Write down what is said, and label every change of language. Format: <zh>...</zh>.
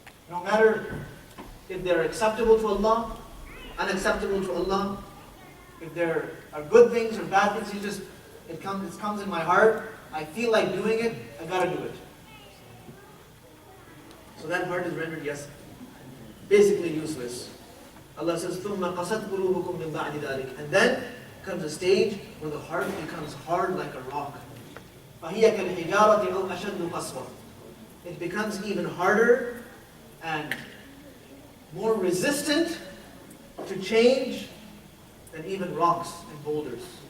<en>No matter if they're acceptable to Allah, unacceptable to Allah, if there are good things or bad things, it comes in my heart. I feel like doing it, I gotta do it. So that heart is rendered, yes, basically useless. Allah says,</en> <ar>ثُمَّ قَسَتْ قُلُوبُكُم مِّن بَعْدِ ذَلِكَ.</ar> <en>And then comes a stage where the heart becomes hard like a rock.</en> <ar>فَهِيَ كَالْحِجَارَةِ أَوْ أَشَدُّ قَسْوَةً.</ar> <en>It becomes even harder and more resistant to change than even rocks and boulders.</en>